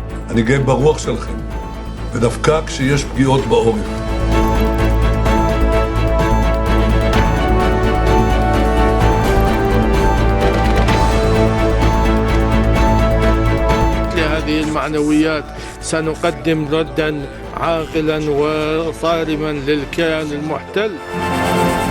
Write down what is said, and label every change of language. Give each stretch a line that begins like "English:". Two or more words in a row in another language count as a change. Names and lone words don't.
Hebrew: אני גאה ברוח שלכם, ודווקא כשיש פגיעות בעורף.
Arabic: لهذه المعنويات سنقدم ردا عاقلا وصارما للكيان المحتل.